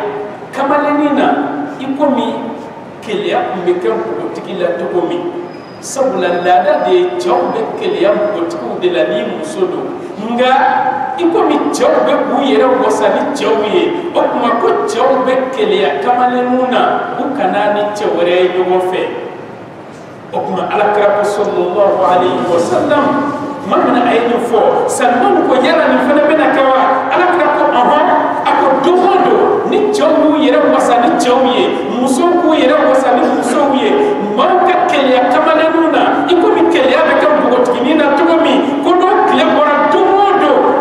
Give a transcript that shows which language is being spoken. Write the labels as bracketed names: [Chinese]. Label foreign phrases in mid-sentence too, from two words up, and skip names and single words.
[Bambara] kamalennin na i komi keleya tun bɛ kɛ npogotigi la cogo min sabula lada de cɛw bɛ keleya npogotigiw de la ni muso don nga i komi cɛw bɛ k'u yɛrɛ wasa ni cɛw ye o tuma ko cɛw bɛ keleya kamalenninw na u kana ni cɛ wɛrɛ ye ɲɔgɔn fɛ o tuma alakira ko [Arabic] صلى الله عليه وسلم [Bambara] ma mina a ye nin fɔ Salman ko yala nin fana bɛna kɛ wa alakira ko ɔhɔn a ko don o don ni cɛw y'u yɛrɛ wasa ni cɛw ye musow k'u yɛrɛ wasa ni musow ye maaw ka keleya kamalenninw na i komi keleya bɛ kɛ npogotiginin na cogo min ko n'o tile bɔra don o don